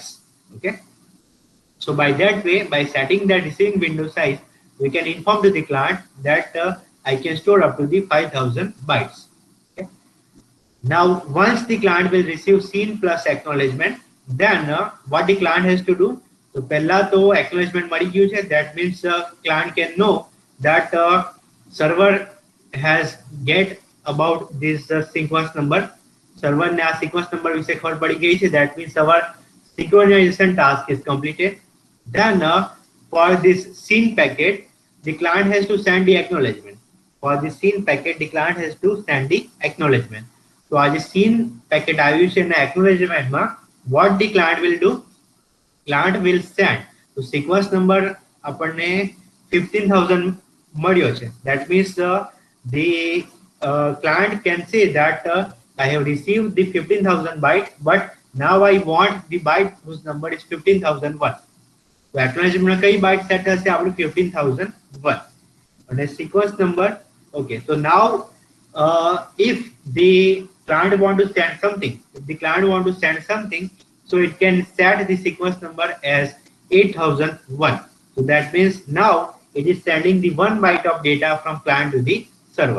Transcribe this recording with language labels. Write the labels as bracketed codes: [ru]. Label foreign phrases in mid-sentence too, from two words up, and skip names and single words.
[en] Okay, so by that way, by setting the receiving window size, we can inform to the client that I can store up to the 5000 bytes. Okay, now once the client will receive seen plus acknowledgement, then what the client has to do, so [gu] પહેલા તો acknowledgement મળી ગયું છે, [en] that means client can know that server has get about this sequence number. [gu] Server ને આ [en] sequence number [gu] વિશે ખબર પડી ગઈ છે, [en] that means our synchronization task is completed. Then for this seen packet, the client has to send the acknowledgement. For the seen packet, the client has to send the acknowledgement. So as the seen packet [gu] આવ્યું છે ના [en] acknowledgement માં, what the client will do, client will send, so sequence number [gu] આપણને 15000 મળ્યો છે, [en] that means the client can say that I have received the 15000 byte, but now I want the byte whose number is 15001. So acknowledgement કઈ byte set [gu] હશે આપણું [en] 15001 અને sequence number. Okay, so now if the client want to send something, so it can set the sequence number as 8001. So that means now it is sending the 1 byte of data from client to the server.